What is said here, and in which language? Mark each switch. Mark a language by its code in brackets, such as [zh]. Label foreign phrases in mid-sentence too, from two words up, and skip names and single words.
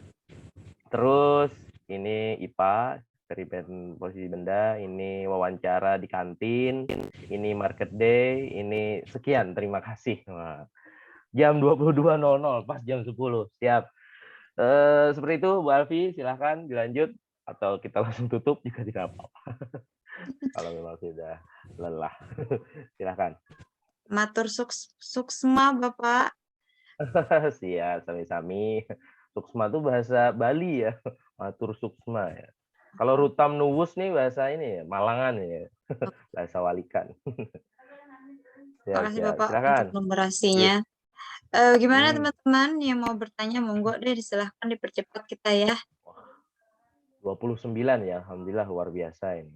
[id] Terus ini IPA, eksperimen posisi benda, ini wawancara di kantin, ini market day, ini sekian, terima kasih. Nah, jam 22.00 pas jam 10, siap. Seperti itu Bu Alfi, silahkan dilanjut atau kita langsung tutup jika tidak apa-apa. Kalau memang sudah lelah, silahkan. [ban] Matur suksma Bapak. [id] Siap, sami-sami. Suksma itu bahasa Bali ya. [ban] Matur suksma ya. [id] Kalau rutam nuwus nih bahasa ini ya, Malangan ya. Bahasa Walikan. Terima kasih Bapak silakan. untuk numerasinya. Gimana Hmm, teman-teman yang mau bertanya, monggo deh silahkan dipercepat kita ya. 29 ya, alhamdulillah luar biasa ini.